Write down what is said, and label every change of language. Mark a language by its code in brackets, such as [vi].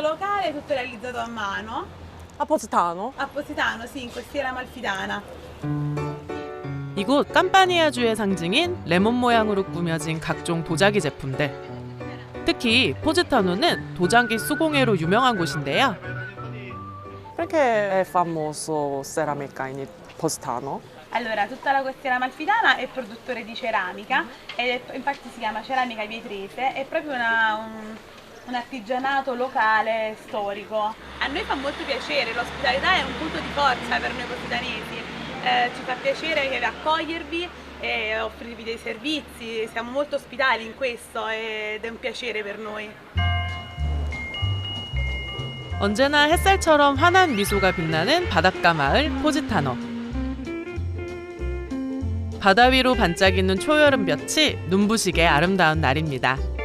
[it] locale, tutto realizzato a mano. A Positano? A Positano, sì, in costiera amalfitana. [ko] 이곳 깜파니아주의 상징인 레몬 모양으로 꾸며진 각종 도자기 제품들. 특히 포지타노는 도자기 수공예로 유명한 곳인데요. [it] Perché è famoso ceramica in Positano? Allora, tutta la costiera amalfitana è produttore di ceramica e infatti si chiama ceramica vietrese, è proprio un artigianato locale storico. A noi fa molto piacere, l'ospitalità è un punto di forza per noi positanesi. Ci fa piacere accogliervi e offrirvi dei servizi, siamo molto ospitali in questo ed è un piacere per noi. [ko] 언제나 햇살처럼 환한 미소가 빛나는 바닷가 마을 포지타노. 바다 위로 반짝이는 초여름볕이 눈부시게 아름다운 날입니다.